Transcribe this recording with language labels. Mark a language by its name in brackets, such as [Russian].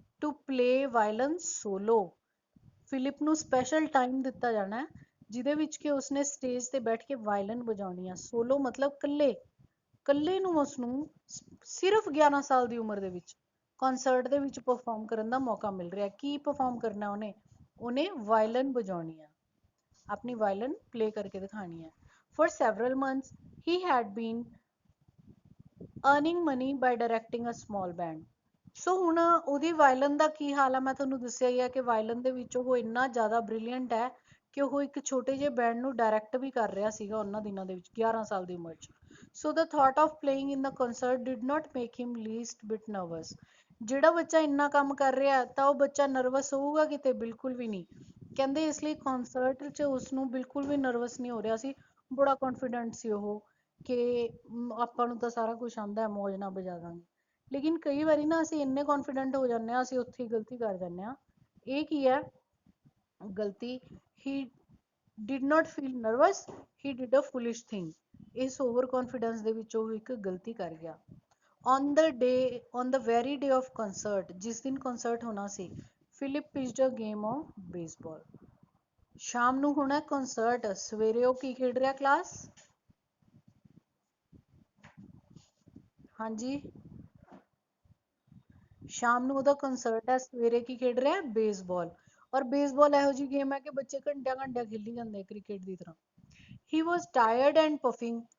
[English] To play violin solo. [Punjabi] Philip ਨੂੰ special time ਦਿੱਤਾ ਜਾਣਾ ਹੈ ਜਿਹਦੇ ਵਿੱਚ ਕਿ ਉਸਨੇ ਸਟੇਜ ਤੇ ਬੈਠ ਕੇ ਵਾਇਲਨ ਵਜਾਉਣੀ ਆ। ਸੋਲੋ ਮਤਲਬ ਇਕੱਲੇ ਨੂੰ ਉਸਨੂੰ ਸਿਰਫ 11 ਸਾਲ ਦੀ ਉਮਰ ਦੇ ਵਿੱਚ ਕਨਸਰਟ ਦੇ ਵਿੱਚ ਪਰਫਾਰਮ ਕਰਨ ਦਾ ਮੌਕਾ ਮਿਲ ਰਿਹਾ। ਕੀ ਪਰਫਾਰਮ ਕਰਨਾ ਉਹਨੇ ਵਾਇਲਨ ਵਜਾਉਣੀ ਆ, ਆਪਣੀ ਵਾਇਲਨ ਪਲੇ ਕਰਕੇ ਦਿਖਾਣੀ ਹੈ। [English] For several months he had been earning money by directing a small band. [Punjabi] ਸੋ ਹੁਣ ਉਹਦੀ ਵਾਇਲਨ ਦਾ ਕੀ ਹਾਲ ਹੈ? ਮੈਂ ਤੁਹਾਨੂੰ ਦੱਸਿਆ ਹੀ ਹੈ ਕਿ ਵਾਇਲਨ ਦੇ ਵਿੱਚ ਉਹ ਇੰਨਾ ਜ਼ਿਆਦਾ ਬ੍ਰਿਲੀਅੰਟ ਹੈ ਕਿ ਉਹ ਇੱਕ ਛੋਟੇ ਜਿਹੇ ਬੈਂਡ ਨੂੰ ਡਾਇਰੈਕਟ ਵੀ ਕਰ ਰਿਹਾ ਸੀਗਾ ਉਹਨਾਂ ਦਿਨਾਂ ਦੇ ਵਿੱਚ 11 ਸਾਲ ਦੀ ਉਮਰ 'ਚ। [English] So the thought of playing in the concert did not make him least bit nervous. [Punjabi] ਜਿਹੜਾ ਬੱਚਾ ਇੰਨਾ ਕੰਮ ਕਰ ਰਿਹਾ ਤਾਂ ਉਹ ਬੱਚਾ ਨਰਵਸ ਹੋਊਗਾ ਕਿਤੇ? ਬਿਲਕੁਲ ਵੀ ਨਹੀਂ। ਕਹਿੰਦੇ ਇਸ ਲਈ ਕਨਸਰਟ 'ਚ ਉਸਨੂੰ ਬਿਲਕੁਲ ਵੀ ਨਰਵਸ ਨਹੀਂ ਹੋ ਰਿਹਾ ਸੀ, ਬੜਾ ਕੌਨਫੀਡੈਂਟ ਸੀ ਉਹ ਕਿ ਆਪਾਂ ਨੂੰ ਤਾਂ ਸਾਰਾ ਕੁਝ ਆਉਂਦਾ ਹੈ, ਮੌਜ ਨਾਲ ਵਜਾ ਦਾਂਗੇ। ਲੇਕਿਨ ਕਈ ਵਾਰੀ ਨਾ ਅਸੀਂ ਇੰਨੇ ਕੌਨਫੀਡੈਂਟ ਹੋ ਜਾਂਦੇ ਹਾਂ, ਅਸੀਂ ਉੱਥੇ ਹੀ ਗਲਤੀ ਕਰ ਜਾਂਦੇ ਹਾਂ। ਇਹ ਕੀ ਹੈ ਗਲਤੀ? [English] He did not feel nervous, he did a foolish thing. [Punjabi] ਇਸ ਓਵਰ ਕੌਨਫੀਡੈਂਸ ਦੇ ਵਿੱਚ ਉਹ ਇੱਕ ਗਲਤੀ ਕਰ ਗਿਆ। [English] on the very day of concert, [Punjabi] ਜਿਸ ਦਿਨ ਕਨਸਰਟ ਹੋਣਾ ਸੀ, [English] Philip pitched a game of baseball. [Punjabi] ਸ਼ਾਮ ਨੂੰ ਹੋਣਾ ਕਨਸਰਟ, ਸਵੇਰੇ ਉਹ ਕੀ ਖੇਡ ਰਿਹਾ ਕਲਾਸ? ਹਾਂਜੀ, ਸ਼ਾਮ ਨੂੰ ਉਹਦਾ ਕਨਸਰਟ ਹੈ, ਸਵੇਰੇ ਕੀ ਖੇਡ ਰਿਹਾ? ਬੇਸਬਾਲ। ਔਰ ਬੇਸਬਾਲ ਇਹੋ ਜਿਹੀ ਗੇਮ ਹੈ ਕਿ ਬੱਚੇ ਘੰਟਿਆਂ ਘੰਟਿਆਂ ਖੇਲੀ ਜਾਂਦੇ ਕ੍ਰਿਕਟ ਦੀ ਤਰ੍ਹਾਂ। [English] He was tired and puffing,